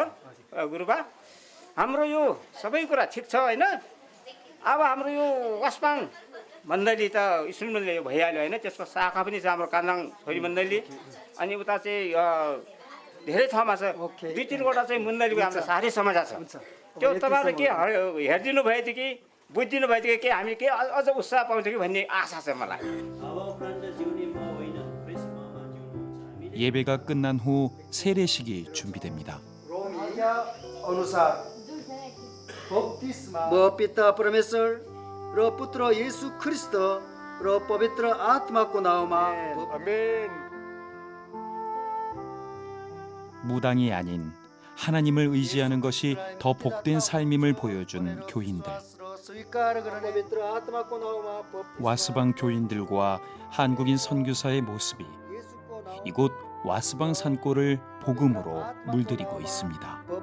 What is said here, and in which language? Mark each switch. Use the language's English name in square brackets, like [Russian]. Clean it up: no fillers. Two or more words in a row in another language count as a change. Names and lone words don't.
[Nepali] गुरुबा हाम्रो यो सबै कुरा ठिक छ होइन अब हाम्रो यो वास्पाङ मण्डली त स्कुल मण्डली भइहाल्यो होइन त्यसको शाखा पनि छ हाम्रो कान्दाङ छोरी मण्डली अनि उता चाहिँ धेरै ठाउँमा छ दुई तिनवटा चाहिँ मण्डलीको हाम्रो साथै समाज छ त्यो तपाईँहरूले के हेरिदिनु भयो थियो कि बुझिदिनु भयो थियो कि हामी के अझ उत्साह पाउँथ्यो कि भन्ने आशा छ मलाई. [Korean] 예배가 끝난 후 세례식이 준비됩니다. [Nepali] म पिता परमेश्वर र पुत्र येशू ख्रिस्ट र पवित्र आत्माको नाउँमा [Korean] 무당이 아닌 하나님을 의지하는 것이 더 복된 삶임을 보여준 교인들. 와스방 교인들과 한국인 선교사의 모습이 이곳 와스방 산골을 복음으로 물들이고 있습니다.